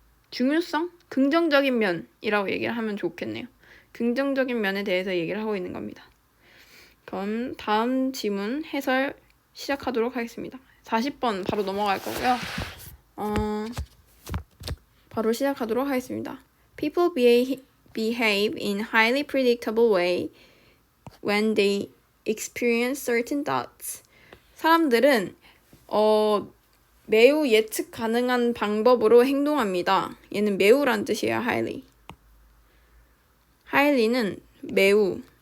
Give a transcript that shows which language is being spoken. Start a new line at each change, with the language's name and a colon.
Korean: 중요성? 긍정적인 면이라고 얘기를 하면 좋겠네요. 긍정적인 면에 대해서 얘기를 하고 있는 겁니다. 그럼 다음 지문 해설 시작하도록 하겠습니다. 40번 바로 넘어갈 거고요. 바로 시작하도록 하겠습니다.
English: People behave in highly predictable way when they experience certain thoughts.
Korean: 사람들은 매우 예측 가능한 방법으로 행동합니다. 얘는 매우란 뜻이에요. highly는 매우.